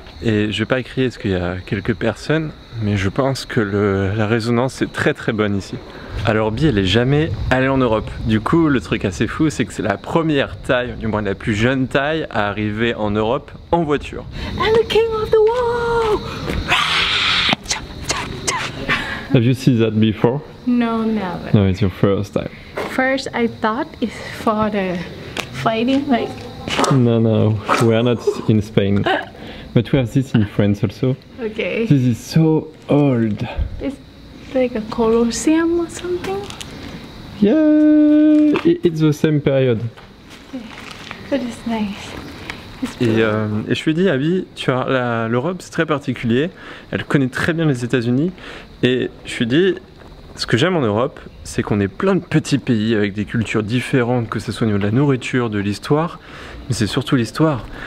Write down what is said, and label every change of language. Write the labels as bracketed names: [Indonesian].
[French] Et je vais pas crier parce qu'il y a quelques personnes, mais je pense que la résonance est très très bonne ici. Alors Bi elle est jamais allée en Europe. Du coup le truc assez fou c'est que c'est la première taille, du moins la plus jeune taille à arriver en Europe en voiture. [English] And the king of the wall. Have you seen that before? No, never. No, it's your first time. First, I thought it's for the fighting, like. No, we are not in Spain. But we have this in France also. Okay. This is so old. It's like a Colosseum or something. Yeah, it's the same period. But it's nice. It's [French] Et je lui ai dit, Abby, tu vois, l'Europe c'est très particulier. Elle connaît très bien les États-Unis. Et je lui ai dit, ce que j'aime en Europe, c'est qu'on est plein de petits pays avec des cultures différentes, que ce soit au niveau de la nourriture, de l'histoire. Mais c'est surtout l'histoire.